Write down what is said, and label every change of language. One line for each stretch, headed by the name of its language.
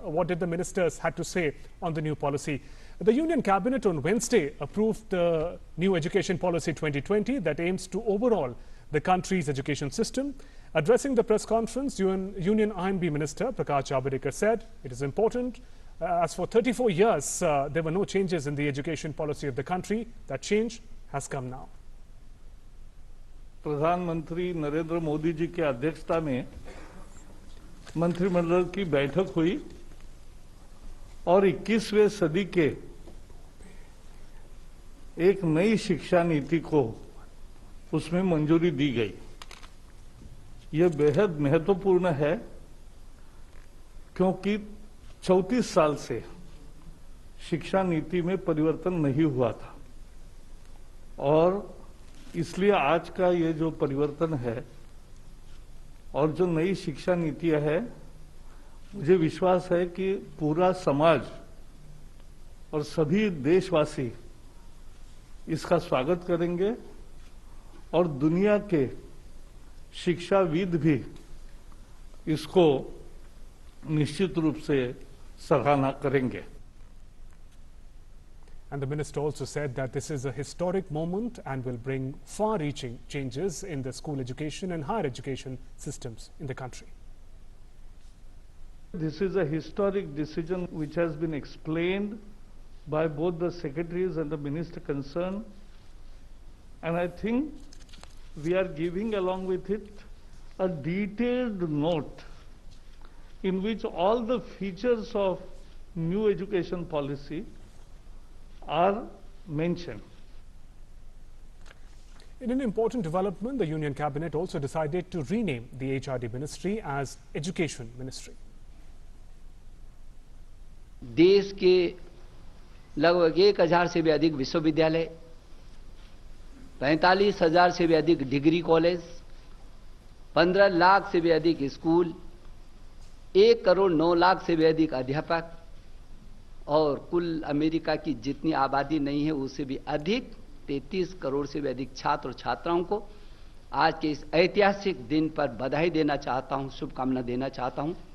English: What did the ministers had to say on the new policy? The Union Cabinet on Wednesday approved the new education policy 2020 that aims to overhaul the country's education system. Addressing the press conference, Union INB Minister Prakash Javadekar said it is important. As for 34 years, there were no changes in the education policy of the country. That change has come now.
Hindi: प्रधानमंत्री नरेंद्र मोदी जी की अध्यक्षता में मंत्रिमंडल की बैठक हुई और 21वें सदी के एक नई शिक्षा नीति को उसमें मंजूरी दी गई। यह बेहद महत्वपूर्ण है क्योंकि 34 साल से शिक्षा नीति में परिवर्तन नहीं हुआ था और इसलिए आज का ये जो परिवर्तन है और जो नई शिक्षा नीतियां है, मुझे विश्वास है कि पूरा समाज और सभी देशवासी इसका स्वागत करेंगे और दुनिया के शिक्षाविद भी इसको निश्चित रूप से सराहना करेंगे।
English: And the minister also said that this is a historic moment and will bring far-reaching changes in the school education and higher education systems in the country. This is a historic decision which has been explained by both the secretaries and the minister concerned, and I think we are giving along with it a detailed note in which all the features of new education policy are mentioned. In an important development, the Union Cabinet also decided to rename the HRD Ministry as Education Ministry.
Hindi: देश के लगभग 1000 से भी अधिक विश्वविद्यालय, 45,000 से भी अधिक डिग्री कॉलेज, 15 लाख से भी अधिक स्कूल, 1 करोड़ 9 लाख से भी अधिक अध्यापक और कुल अमेरिका की जितनी आबादी नहीं है उससे भी अधिक 33 करोड़ से भी अधिक छात्र और छात्राओं को आज के इस ऐतिहासिक दिन पर बधाई देना चाहता हूं, शुभकामना देना चाहता हूं।